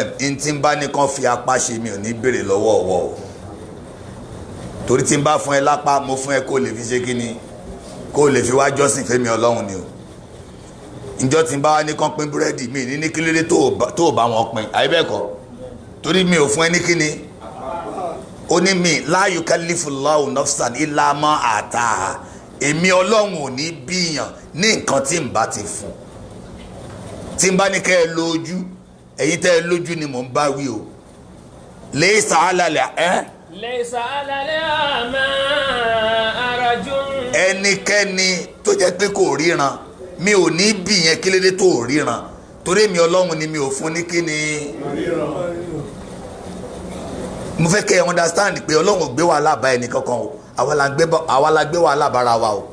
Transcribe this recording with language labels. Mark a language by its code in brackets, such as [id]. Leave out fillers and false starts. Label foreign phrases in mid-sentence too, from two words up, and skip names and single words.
[yo] In tí ń bá ní kàn fi apá ṣe mi ò ní béèrè lọ́wọ́ ọ̀wọ́ o, torí tí ń bá fún ẹ lápá mo fún ẹ kó lè fi ṣe kíni, kó lè fi wá jọ́sìn fẹ́mi ọlọ́run ni o. Ìjọ tí ń bá wá ní kàn pín búrẹ́dì mi ní kílódé tó ò bá wọn pín, àyè bẹ́ẹ̀ kọ́? Torí mi ò fún ẹ ní kíni, ó ní mi [ar] لا يكلف الله نفسا إلا ما آتاها, [yo] èmi ọlọ́run ò ní bíyàn ní nǹkan tí ń bá ti fún. Tí ń bá ní kẹ́ ẹ lójú, ẹ̀yin tẹ́ ẹ lójú ni mò ń bá wí o. [ar] ليس على ليس على الأعمى حرج. [yo] Ẹnikẹ́ni tó jẹ́ pé kò ríran mi ò ní bí yẹn kí lédè tó ríran, torí èmi ọlọ́run ni mi ò fún ní kíni. Mo fẹ́ kẹ́ ẹ understand pé ọlọ́run ò gbé wàhálà bá ẹnì kankan o, àwa la gbé wàhálà bára wa o.